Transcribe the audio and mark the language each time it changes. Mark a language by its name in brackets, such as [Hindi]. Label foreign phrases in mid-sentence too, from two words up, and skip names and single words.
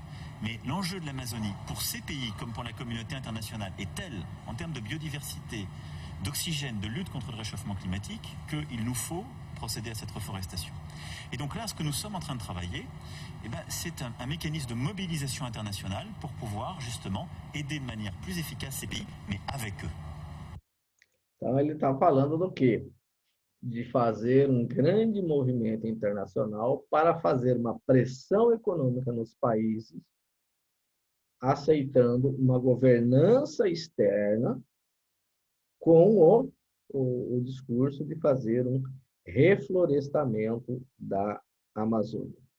[French] Mais l'enjeu de l'Amazonie, pour ces pays comme pour la communauté internationale, est tel, en termes de biodiversité, d'oxygène, de lutte contre le réchauffement climatique, qu'il nous faut procéder à cette reforestation. Et donc là, ce que nous sommes en train de travailler, c'est un mécanisme de mobilisation internationale pour pouvoir justement aider de manière plus efficace ces pays, mais avec eux. [Portuguese] Então, ele está falando do quê? De fazer um grande movimento internacional para fazer uma pressão econômica nos países, aceitando uma governança externa com o discurso de fazer um reflorestamento da Amazônia.